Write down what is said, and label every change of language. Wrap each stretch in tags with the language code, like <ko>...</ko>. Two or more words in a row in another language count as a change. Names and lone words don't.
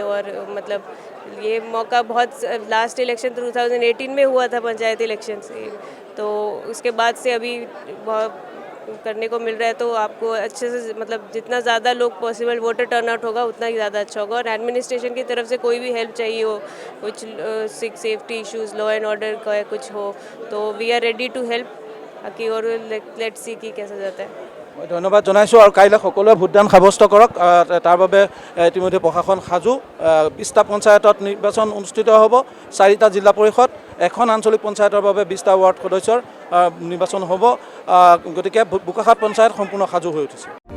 <hi>और मतलब ये मौका बहुत</hi> <en>last election</en> <hi>2018 में हुआ था पंचायत इलेक्शन से, तो उसके बाद से अभी बहुत करने को मिल रहा है। तो आपको अच्छे से मतलब जितना ज़्यादा लोग</hi> <en>possible voter turnout</en> <hi>होगा उतना ही ज़्यादा अच्छा होगा। और एडमिनिस्ट्रेशन की तरफ से कोई भी हेल्प चाहिए हो, कुछ</hi> <en>safety issues, law and order</en> <hi>का कुछ हो, तो</hi> <en>we are ready to help.</en> <hi>बाकी और</hi> <en>let's see</en> <hi>कि कैसा जाता है।</hi> <as>মই ধন্যবাদ জনাইছোঁ আৰু কাইলৈ সকলোৱে ভোটদান সাব্যস্ত কৰক। তাৰ বাবে ইতিমধ্যে প্ৰশাসন সাজু। 20টা পঞ্চায়তত নিৰ্বাচন অনুষ্ঠিত হ'ব, 4টা জিলা পৰিষদ, এখন আঞ্চলিক পঞ্চায়তৰ বাবে 20টা ৱাৰ্ড সদস্যৰ নিৰ্বাচন হ'ব। গতিকে বোকাখাট পঞ্চায়ত সম্পূৰ্ণ সাজু হৈ উঠিছে।</as>